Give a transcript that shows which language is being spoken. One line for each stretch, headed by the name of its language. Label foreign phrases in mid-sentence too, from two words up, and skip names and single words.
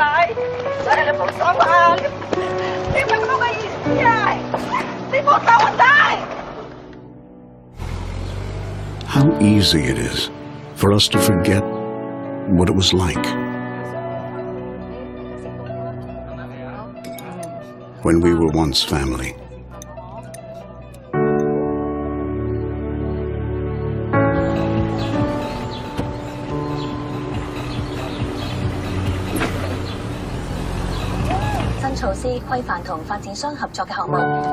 Cantonese: 真係你冇手啊！你唔係咁嘅意思啊！你冇手我仔。
English: How easy it is for us to forget what it was like when we were once family.
Cantonese: 措施規範同發展商合作嘅項目。